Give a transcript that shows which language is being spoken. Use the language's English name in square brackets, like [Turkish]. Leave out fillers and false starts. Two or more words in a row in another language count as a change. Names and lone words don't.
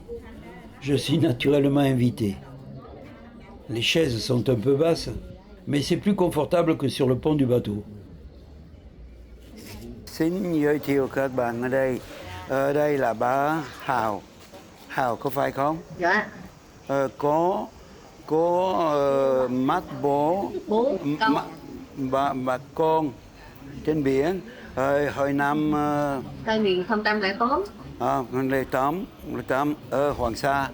[French] Je suis naturellement invité. Les chaises sont un peu basses, mais c'est plus confortable que sur le pont du bateau. [Vietnamese] Xin giới thiệu các bạn ở đây. Ở đây là bà Hào. Hào có phải không? Dạ. Có mắt bố bà con trên biển hồi năm 2008 ở Hoàng Sa.